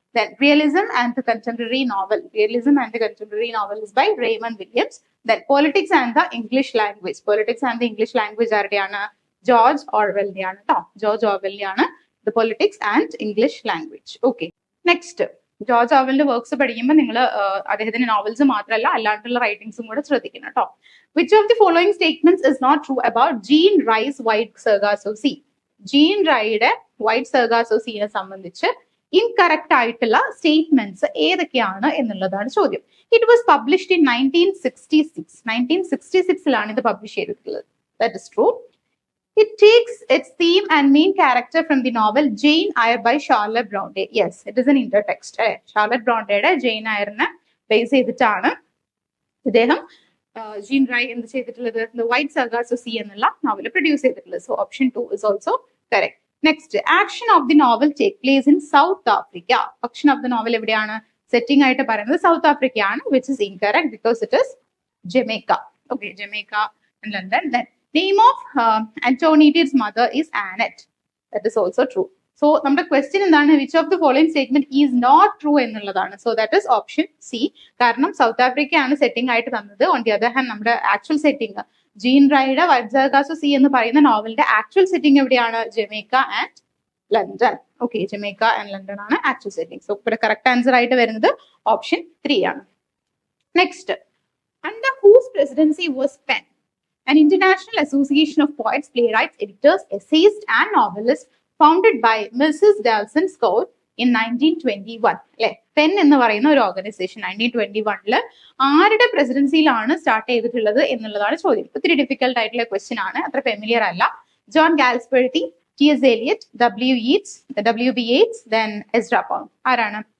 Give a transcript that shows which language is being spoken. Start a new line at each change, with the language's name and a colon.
English: Then realism and the contemporary novel. Realism and the contemporary novel is by Raymond Williams. Then politics and the English language. Politics and the English language
Malayalam: ആരുടെയാണ്? George ഓർവെലിനെയാണ് കേട്ടോ. George ഓർവെലിനെയാണ് the politics and English language. Okay, next George ഓർവെലിന്റെ works പഠിക്കുമ്പോൾ നിങ്ങൾ അദ്ദേഹത്തിന്റെ novels മാത്രമല്ല അല്ലാണ്ടുള്ള റൈറ്റിംഗ്സും കൂടെ ശ്രദ്ധിക്കണം കേട്ടോ.
English: Which of the following statements is not true about Jean Rhys Wide Sargasso Sea?
Malayalam: Gene റൈയുടെ white Sargasso സീനെ സംബന്ധിച്ച് ഇൻകറക്റ്റ് ആയിട്ടുള്ള സ്റ്റേറ്റ്മെന്റ്സ് ഏതൊക്കെയാണ് എന്നുള്ളതാണ് ചോദ്യം.
English: it was published in 1966
Malayalam: ഇത് പബ്ലിഷ് ചെയ്തിട്ടുള്ളത്.
English: That is true. It takes its theme and main character from the novel Jane Eyre by Charlotte Bronte. Yes, it is an intertext.
Malayalam: Charlotte Bronteയുടെ Jain ഐറിനെ base ചെയ്തിട്ടാണ് ഇദ്ദേഹം gene റൈ എന്ത് ചെയ്തിട്ടുള്ളത്, the white Sarika's of sea എന്നുള്ള novel produce ചെയ്തിട്ടുള്ളത്.
English: So option 2 is also correct. Next, action of the novel take place in South Africa. Action of the novel
Malayalam: എവിടെയാണ്? Setting ആയിട്ട് പറയുന്നത് south ആഫ്രിക്കയാണ്,
English: Which is incorrect because it is Jamaica. Okay, Jamaica and London. Then name of Antonio's mother is Annette. That is also true. So
Malayalam: നമ്മുടെ question എന്താണ്?
English: which of the following statement is not true
Malayalam: എന്നുള്ളതാണ്.
English: So that is option C.
Malayalam: കാരണം south ആഫ്രിക്കയാണ് setting ആയിട്ട് തന്നത്. On the other hand നമ്മുടെ actual setting gene റൈയുടെ white Sarika's of sea എന്ന് പറയുന്ന നോവലിന്റെ ആക്ച്വൽ സെറ്റിംഗ് എവിടെയാണ്? Jamaica and London. Okay, Jamaica and London ആണ് ആക്ച്വൽ സെറ്റിംഗ്. സോ ഇവിടെ കറക്റ്റ് ആൻസർ ആയിട്ട് വരുന്നത് ഓപ്ഷൻ 3 ആണ്.
English: Next, under whose presidency was PEN an international association of poets, playwrights, editors, essayists and novelists founded by Mrs. Dalton Scott in 1921.
Malayalam: അല്ലെ, pen എന്ന് പറയുന്ന ഒരു organisation 1921 ആരുടെ പ്രസിഡൻസിയിലാണ് സ്റ്റാർട്ട് ചെയ്തിട്ടുള്ളത് എന്നുള്ളതാണ് ചോദ്യം. ഒത്തിരി ഡിഫിക്കൽട്ട് ആയിട്ടുള്ള ക്വസ്റ്റ്യൻ ആണ്, അത്ര ഫെമിലിയർ അല്ല. John ഗാൽസ്വർത്തി, T.S. Eliot, W.B. Yeats, then Ezra Pound. ആരാണ്?